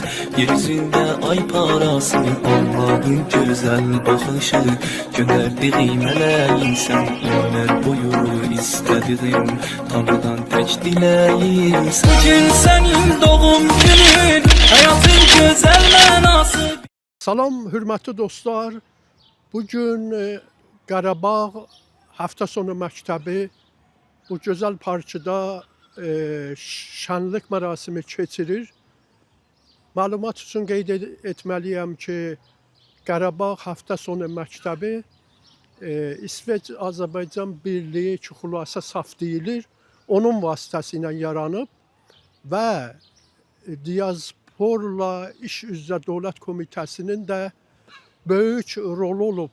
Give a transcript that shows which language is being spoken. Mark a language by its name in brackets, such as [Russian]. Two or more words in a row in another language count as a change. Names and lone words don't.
[Turkish] Yeryüzünde ay parası, Allah'ın güzel bakışı, gönderdiğim meleğin sen, ömür boyu istediğim, Tanrıdan tek dileğim. Bugün senin doğum günün, hayatın güzel mənası. [Azerbaijani] Salam hörmətli dostlar. Bugün Qarabağ Həftə Sonu Məktəbi bu gözəl parkda şənlik mərasimi keçirir. Məlumat üçün qeyd etməliyəm ki, Qarabağ Həftə Sonu Məktəbi İsveç Azərbaycan Birliyi ki, xülasə saf deyilir, onun vasitəsilə yaranıb və Diasporla İş üzrə Dövlət Komitəsinin də böyük rolu olub.